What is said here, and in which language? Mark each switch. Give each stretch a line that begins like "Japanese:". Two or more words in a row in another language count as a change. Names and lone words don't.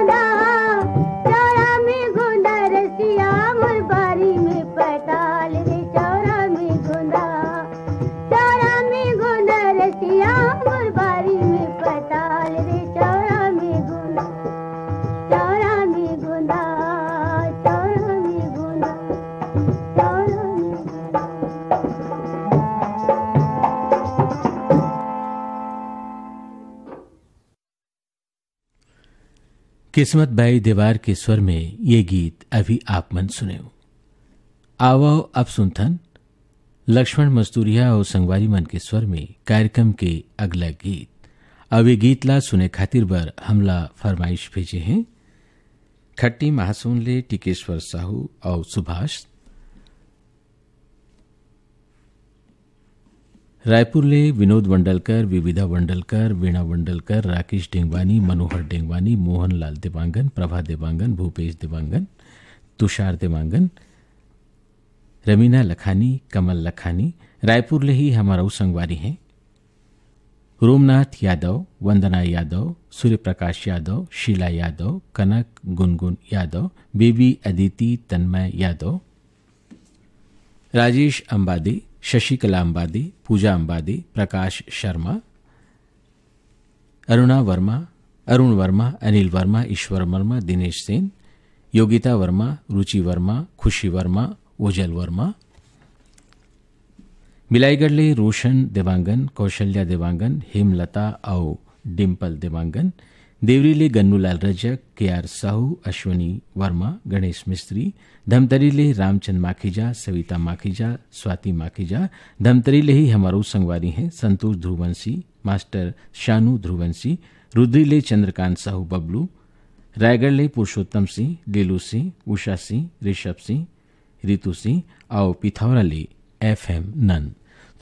Chhattisgarhi: गोंदा रसिया मोर बारी में पटाल रे चौरा में गोंदा रसिया मोर बारी में पटाल रे चौरा में गोंदा चौरा में गोंदा चौरा में गोंदा चौरा में किस्मत बाई दीवार के स्वर में ये गीत अभी आप मन सुने हो। आवो अब सुनथन लक्ष्मण मस्तूरिया और संगवारी मन के स्वर में कार्यक्रम के अगला गीत। अब ये गीत ला सुने खातिर बर हमला फरमाइश भेजे हैं खट्टी महासून ले टिकेश्वर साहू और सुभाष रायपुर ले विनोद वंडलकर विविधा वंडलकर वीणा वंडलकर राकेश डेंगवानी मनोहर डेंगवानी मोहन लाल देवांगन प्रभा देवांगन भूपेश देवांगन तुषार देवांगन रमीना लखानी कमल लखानी रायपुर ले ही हमारा संगवारी हैं रोमनाथ यादव वंदना यादव सूर्य प्रकाश यादव शीला यादव कनक गुनगुन यादव बेबी अदिति तन्मय यादव राजेश अंबादी शशिकला अंबादी पूजा अंबादी प्रकाश शर्मा अरुण वर्मा अनिल वर्मा ईश्वर वर्मा दिनेश सेन योगिता वर्मा रुचि वर्मा खुशी वर्मा ओजल वर्मा मिलाईगढ़ ले रोशन देवांगन कौशल्या देवांगन हेमलता और डिम्पल देवांगन देवरी ले गन्नूलाल रजक केआर साहू अश्वनी वर्मा गणेश मिस्त्री धमतरी ले रामचंद माखीजा सविता माखीजा स्वाति माखीजा धमतरी ले ही हमारो संगवारी हैं संतोष ध्रुवंशी मास्टर शानू ध्रुवंशी रुद्री ले चंद्रकांत साहू बबलू रायगढ़ ले पुरुषोत्तम सिंह लीलू सिंह उषा सिंह ऋषभ सिंह रितु सिंह और पिथौरा ले FM नंद।